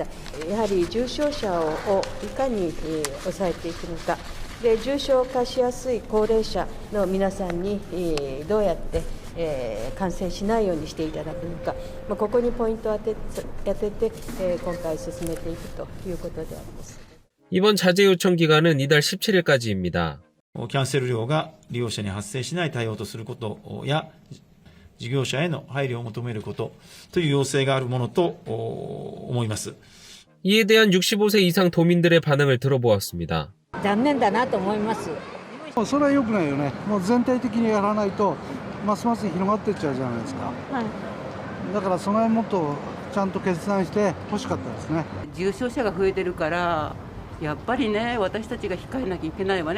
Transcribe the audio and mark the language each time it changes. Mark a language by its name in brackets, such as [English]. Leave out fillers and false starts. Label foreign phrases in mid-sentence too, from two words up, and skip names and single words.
[Japanese] やはり重症者をいかに抑えていくのか、で重症化しやすい高齢者の皆さんにどうやって感染しないようにしていただくのか、ここにポイントを当てて今回進めていくということであります。 [Korean] 이번 자제 요청 기간은 이달 17일까지입니다. [Japanese] キャンセル料が利用者に発生しない対応とすることや、事業者への配慮を求めることという要請があるものと思います。 [Korean] 이에 대한 65세 이상 도민들의 반응을 들어보았습니다. [Japanese] 残念だなと思います。それは良くないよね。もう全体的にやらないとますます広がっていっちゃうじゃないですか。はい。だからその辺もっとちゃんと決断して欲しかったですね。重症者が増えてるから、やっぱりね、私たちが控えなきゃいけないわね。